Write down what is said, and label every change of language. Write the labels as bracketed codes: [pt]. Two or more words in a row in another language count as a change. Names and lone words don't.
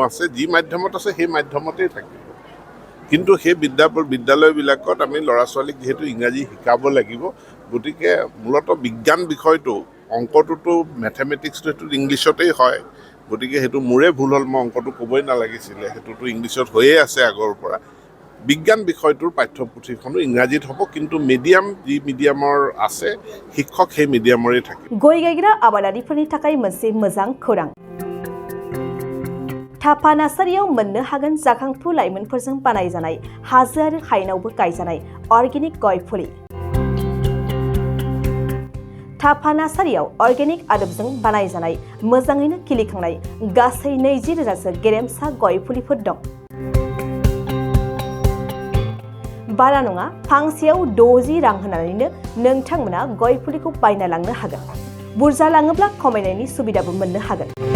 [as] আছে যি মাধ্যমত আছে সেই মাধ্যমতেই থাকিব কিন্তু সেই বিদ্যালয়বিলাকত আমি ল'ৰা ছোৱালীক যিহেতু ইংৰাজী শিকাব লাগিব গতিকে মূলত বিজ্ঞান বিষয়টো অংকটোতো মেথমেটিক্সটো ইংলিছতেই হয় গতিকে সেইটো মোৰে ভুল হ'ল মই অংকটো ক'বই নালাগিছিলে সেইটোতো ইংলিছত হৈয়ে আছে আগৰ পৰা বিজ্ঞান বিষয়টোৰ পাঠ্যপুথিখনো ইংৰাজীত হ'ব কিন্তু মিডিয়াম যি মিডিয়ামৰ আছে শিক্ষক সেই মিডিয়ামৰে থাকিব [brx] गय गायग्रा आबादारिफोरनि थाखाय मोनसे मोजां खौरां थापा नार्सारियाव मोननो हागोन जाखांफु लाइमोनफोरजों बानायजानाय हाजो आरो हायेनावबो गायजानाय अर्गेनिक गय फुलि थापा नार्सारियाव अर्गेनिक आदबजों बानायजानाय मोजाङैनो खिलिखांनाय गासै 20,000सो गेरेमसा गय फुलिफोर दं बारा नङा फांसेयाव 60 रां होनानैनो नोंथांमोना गय फुलिखौ बायना लांनो हागोन बुरजा लाङोब्ला खमायनायनि सुबिदाबो मोननो हागोन